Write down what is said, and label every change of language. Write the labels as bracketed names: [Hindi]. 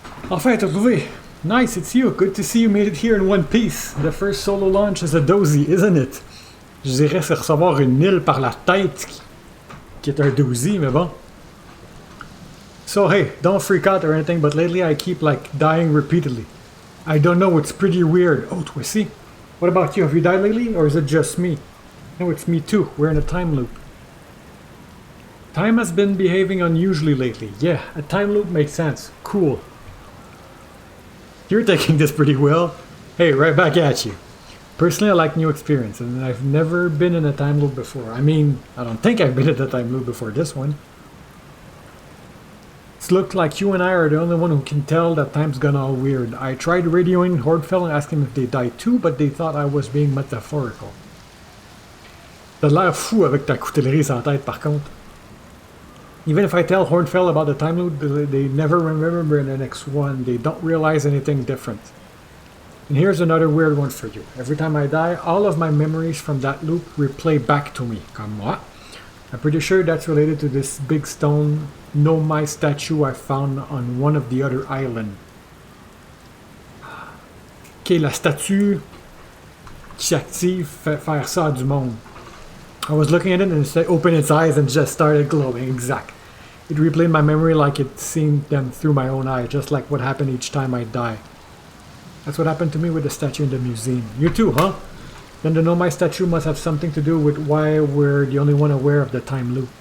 [French] Enfin, t'as trouvé! [English] Nice, it's you. Good to see you made it here in one piece. The first solo launch is a doozy, isn't it? [French] Je dirais c'est recevoir une île par la tête qui est un doozy, mais bon. [English] So hey, don't freak out or anything, but lately I keep like dying repeatedly. I don't know, it's pretty weird. Oh, Twissy. What about you? Have you died lately, or is it just me? No, it's me too. We're in a time loop. Time has been behaving unusually lately. Yeah, a time loop makes sense. Cool. You're taking this pretty well. Hey, right back at you. Personally, I like new experiences, and I've never been in a time loop before. I mean, I don't think I've been in a time loop before this one. It's looked like you and I are the only one who can tell that time's gone all weird. I tried radioing Hordfell and asking if they died too, but they thought I was being metaphorical. [French] T'as l'air fou avec ta coutellerie sans tête, par contre. [English] Even if I tell Hornfell about the time loop, they never remember the next one. They don't realize anything different. And here's another weird one for you. Every time I die, all of my memories from that loop replay back to me. [French] Comme moi. [English] I'm pretty sure that's related to this big stone Nomai statue I found on one of the other islands. [French] Ok, la statue qui s'active fait faire ça à du monde. [English] I was looking at it and it opened its eyes and just started glowing. [French] Exact. [English] It replayed my memory like it seen them through my own eye, just like what happened each time I die. That's what happened to me with the statue in the museum. You too, huh? Then the Nomai statue must have something to do with why we're the only one aware of the time loop.